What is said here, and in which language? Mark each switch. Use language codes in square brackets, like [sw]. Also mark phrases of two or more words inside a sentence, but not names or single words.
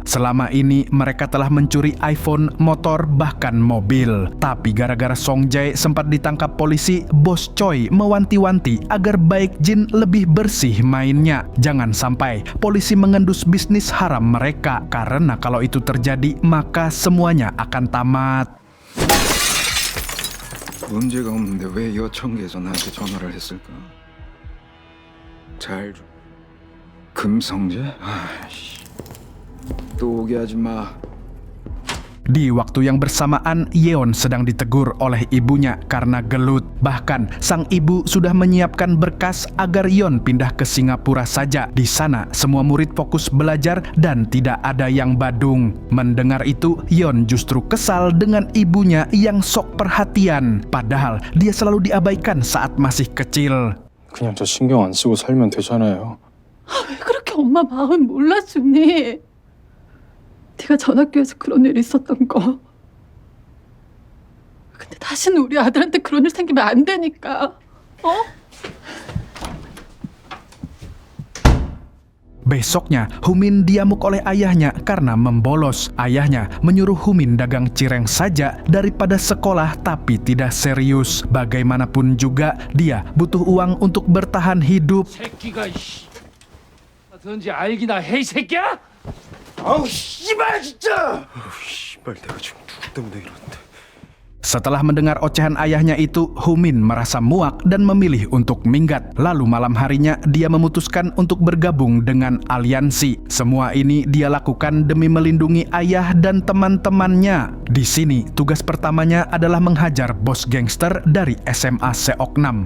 [id] Selama ini mereka telah mencuri iPhone, motor, bahkan mobil. Tapi gara-gara Song Jae sempat ditangkap polisi, Bos Choi mewanti-wanti agar Baek Jin lebih bersih mainnya. Jangan sampai polisi mengendus bisnis haram mereka, karena kalau itu terjadi maka semuanya akan tamat. [ko] 문제가 없는데 왜 여청계에서 나한테 전화를 했을까? 잘 좀. 금성재? 아이씨. 또 오게 하지 마. [id] Di waktu yang bersamaan, Yeon sedang ditegur oleh ibunya karena gelut. Bahkan, sang ibu sudah menyiapkan berkas agar Yeon pindah ke Singapura saja. Di sana, semua murid fokus belajar dan tidak ada yang badung. Mendengar itu, Yeon justru kesal dengan ibunya yang sok perhatian. Padahal, dia selalu diabaikan saat masih kecil. [ko] 그냥 저 신경 안 쓰고 살면 되잖아요. 왜 그렇게 엄마 마음 몰라주니? 네가 전학교에서 그런 일 있었던 거. 근데 다시는 우리 아들한테 그런 일 생기면 안 되니까. 어? [id] Besoknya, Humin diamuk oleh ayahnya karena membolos. Ayahnya menyuruh Humin dagang cireng saja daripada sekolah tapi tidak serius. Bagaimanapun juga, dia butuh uang untuk bertahan hidup. [ko] 새끼가 씨. 어떤지 알기나 해, 이 새끼야? 아우 씨발 진짜. 씨발 내가 지금 누구 때문에 이러는데. [id] Setelah mendengar ocehan ayahnya itu, Humin merasa muak dan memilih untuk minggat. Lalu malam harinya, dia memutuskan untuk bergabung dengan aliansi. Semua ini dia lakukan demi melindungi ayah dan teman-temannya. Di sini, tugas pertamanya adalah menghajar bos gangster dari SMA Seok-nam.